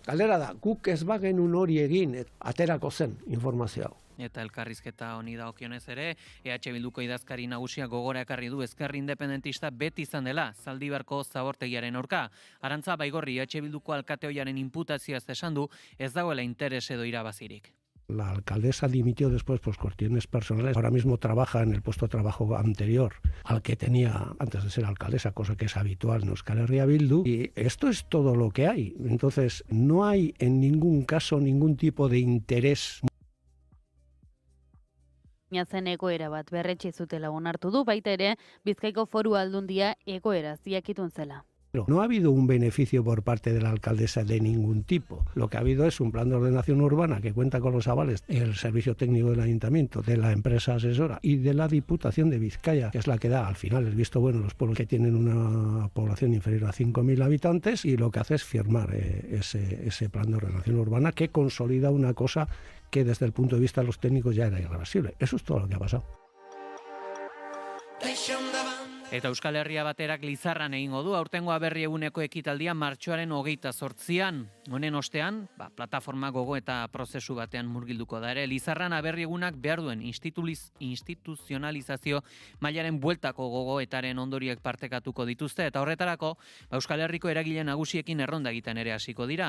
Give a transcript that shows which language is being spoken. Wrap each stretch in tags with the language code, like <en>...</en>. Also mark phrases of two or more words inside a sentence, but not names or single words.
<eu>Galdera da, guk ez bagenun hori egin, aterako zen informazio hau. Eta elkarrizketa honi dagokionez ere, EH Bilduko idazkari nagusia gogora ekarri du ezker independentista beti izan dela, Zaldibarko zabortegiaren aurka. Arantza Baigorri EH Bilduko alkate ohiaren inputazioaz esan du, ez dagoela interes edo irabazirik.</eu> <es>La alcaldesa dimitió después por cuestiones personales. Ahora mismo trabaja en el puesto de trabajo anterior al que tenía antes de ser alcaldesa, cosa que es habitual en Euskal Herria Bildu. Y esto es todo lo que hay. Entonces, no hay en ningún caso ningún tipo de interés.</es> <eu>Zen egoera bat berretsi zutela onartu du, baita ere Bizkaiko Foru Aldundia egoera ziakitun zela.</eu> <es>No ha habido un beneficio por parte de la alcaldesa de ningún tipo. Lo que ha habido es un plan de ordenación urbana que cuenta con los avales del Servicio Técnico del Ayuntamiento, de la empresa asesora y de la Diputación de Vizcaya, que es la que da al final el visto bueno a los pueblos que tienen una población inferior a 5.000 habitantes, y lo que hace es firmar ese plan de ordenación urbana que consolida una cosa que desde el punto de vista de los técnicos ya era irreversible. Eso es todo lo que ha pasado.</es> <eu>Eta Euskal Herria baterak Lizarran egingo du, aurtengo aberri eguneko ekitaldia martxoaren 28an. Honen ostean, plataforma gogo eta prozesu batean murgilduko da ere. Lizarran aberri egunak behar duen instituzionalizazio mailaren bueltako gogoetaren ondoriek partekatuko dituzte, eta horretarako Euskal Herriko eragile nagusiekin erronda egiten ere hasiko dira.</eu>